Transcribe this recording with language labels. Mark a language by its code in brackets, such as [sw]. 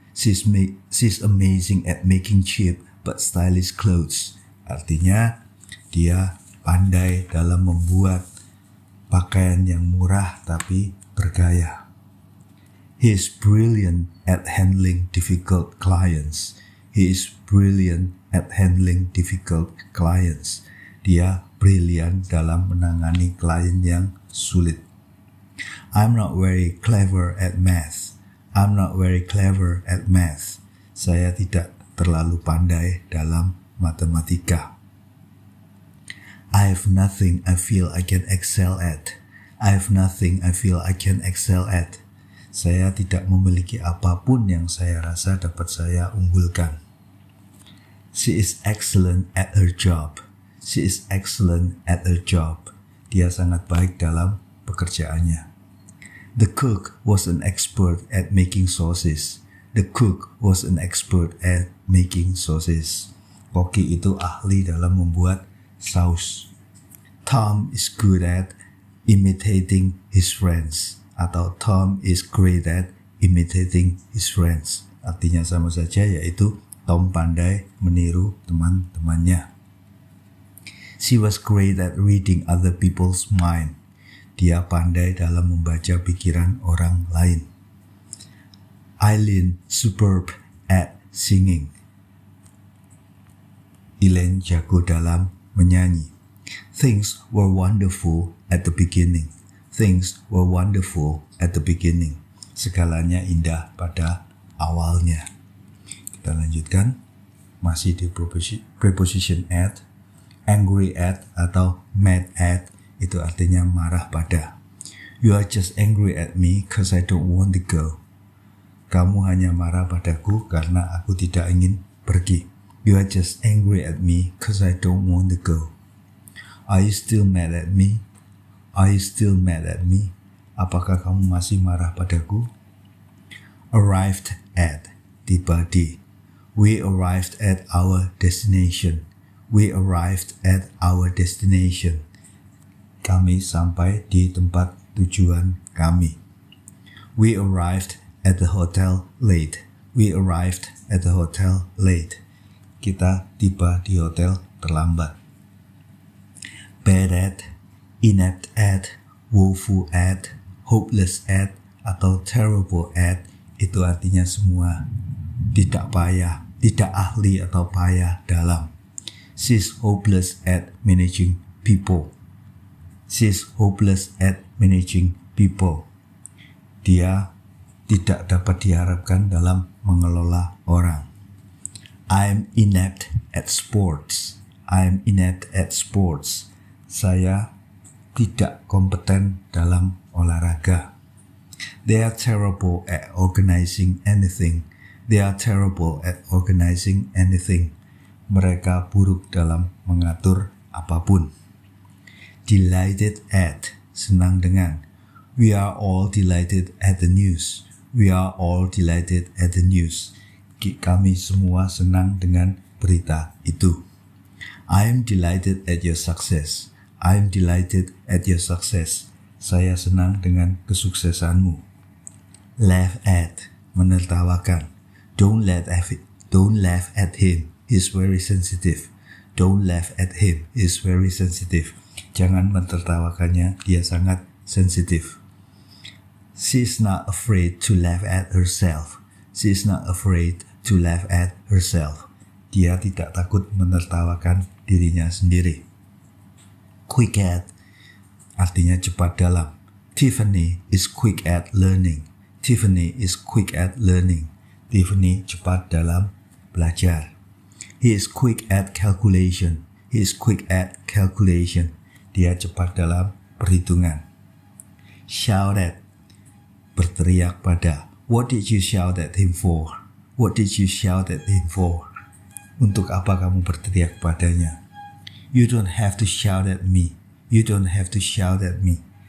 [en] She's amazing at making cheap but stylish clothes. [id] Artinya, dia pandai dalam membuat pakaian yang murah tapi bergaya. [en] He is brilliant at handling difficult clients. He is brilliant at handling difficult clients. [id] Dia brilian dalam menangani klien yang sulit. [en] I'm not very clever at math. I'm not very clever at math. [id] Saya tidak terlalu pandai dalam matematika. [en] I have nothing I feel I can excel at. I have nothing I feel I can excel at. [id] Saya tidak memiliki apapun yang saya rasa dapat saya unggulkan. [en] She is excellent at her job. She is excellent at her job. [id] Dia sangat baik dalam pekerjaannya. [en] The cook was an expert at making sauces. The cook was an expert at making sauces. [id] Koki itu ahli dalam membuat saus. [en] Tom is good at imitating his friends. Atau Tom is great at imitating his friends. [id] Artinya sama saja, yaitu Tom pandai meniru teman-temannya. [en] She was great at reading other people's mind. [id] Dia pandai dalam membaca pikiran orang lain. [en] Eileen superb at singing. [id] Elaine jago dalam menyanyi. [en] Things were wonderful at the beginning. Things were wonderful at the beginning. [id] Segalanya indah pada awalnya. Kita lanjutkan. Masih di preposition at. Angry at atau mad at itu artinya marah pada. [en] You are just angry at me cause I don't want to go. [id] Kamu hanya marah padaku karena aku tidak ingin pergi. [en] You are just angry at me cause I don't want to go. Are you still mad at me? Are you still mad at me? [id] Apakah kamu masih marah padaku? Arrived at, tiba di. [en] We arrived at our destination. We arrived at our destination. [id] Kami sampai di tempat tujuan kami. [en] We arrived at the hotel late. We arrived at the hotel late. [id] Kita tiba di hotel terlambat. Bad at, inept at, woeful at, hopeless at, atau terrible at, itu artinya semua tidak payah, tidak ahli atau payah dalam. [en] She's hopeless at managing people. She's hopeless at managing people. [id] Dia tidak dapat diharapkan dalam mengelola orang. [en] I'm inept at sports. I'm inept at sports. [id] Saya tidak kompeten dalam olahraga. [en] They are terrible at organizing anything. They are terrible at organizing anything. [id] Mereka buruk dalam mengatur apapun. [en] Delighted at, [id] senang dengan. [en] We are all delighted at the news. We are all delighted at the news. [id] Kami semua senang dengan berita itu. [en] I am delighted at your success. I'm delighted at your success. [id] Saya senang dengan kesuksesanmu. Laugh at, menertawakan. [en] Don't laugh at him. He's very sensitive. Don't laugh at him. He's very sensitive. [id] Jangan mentertawakannya, dia sangat sensitif. [en] She's not afraid to laugh at herself. She's not afraid to laugh at herself. [id] Dia tidak takut menertawakan dirinya sendiri. Quick at, artinya cepat dalam. [en] Tiffany is quick at learning. Tiffany is quick at learning. [id] Tiffany cepat dalam belajar. [en] He is quick at calculation. He is quick at calculation. [id] Dia cepat dalam perhitungan. [en] Shout at, [id] berteriak pada. [en] What did you shout at him for? What did you shout at him for? [id] Untuk apa kamu berteriak padanya? [en] You don't have to shout at me. You don't have to shout at me.